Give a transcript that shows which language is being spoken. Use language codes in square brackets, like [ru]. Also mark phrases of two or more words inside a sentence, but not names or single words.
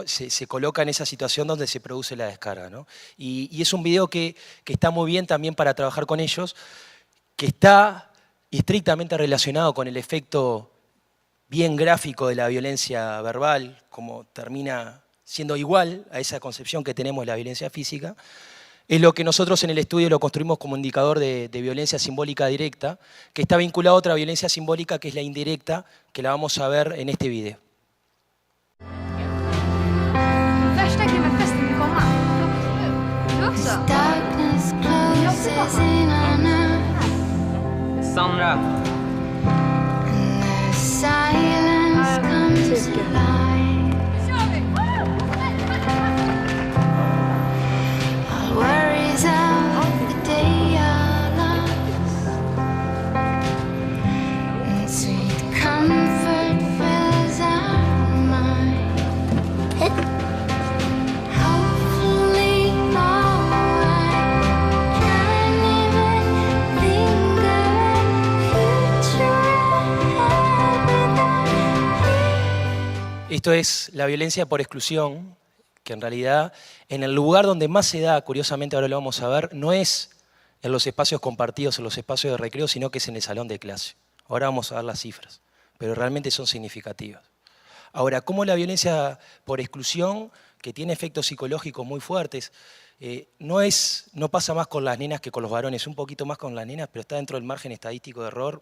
[es] Se coloca en esa situación donde se produce la descarga, ¿no? Y es un video que está muy bien también para trabajar con ellos, que está estrictamente relacionado con el efecto bien gráfico de la violencia verbal, como termina siendo igual a esa concepción que tenemos de la violencia física. Es lo que nosotros en el estudio lo construimos como indicador de violencia simbólica directa, que está vinculado a otra violencia simbólica que es la indirecta, que la vamos a ver en este video. [sv] Värsta grejen med festen vill komma. Du också? [en] Darkness closes in on us, Sandra. and the silence comes alive. All worries of the day are lost, and sweet comfort fills our mind. Hopefully now I can't even think of a future ahead without you. [es] Esto es la violencia por exclusión, que en realidad en el lugar donde más se da, curiosamente ahora lo vamos a ver, no es en los espacios compartidos, en los espacios de recreo, sino que es en el salón de clase. Ahora vamos a ver las cifras, pero realmente son significativas. Ahora, ¿cómo la violencia por exclusión, que tiene efectos psicológicos muy fuertes, no pasa más con las nenas que con los varones, un poquito más con las nenas, pero está dentro del margen estadístico de error?